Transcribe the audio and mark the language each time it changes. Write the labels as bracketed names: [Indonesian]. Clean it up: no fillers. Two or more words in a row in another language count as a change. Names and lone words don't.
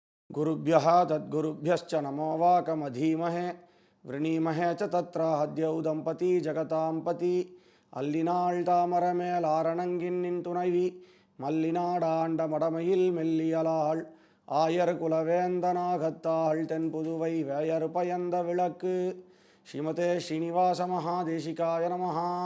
[Sanskrit] गुरुभ्यः तद्गुरुभ्यश्च नमो वाकमधीमहे वृणीमहे च तत्र हद्यौ दम्पती जगतां पति [Tamil] அல்லினாள் தாமரமேல் ஆரணங்கின் நின் துணைவி மல்லினாடாண்ட மடமையில் மெல்லியலாள் ஆயர் குலவேந்தனாகத்தாள் தென்புதுவை வேயர் பயந்த விளக்கு [Sanskrit] श्रीमते श्रीनिवास महादेशिकाय नमः.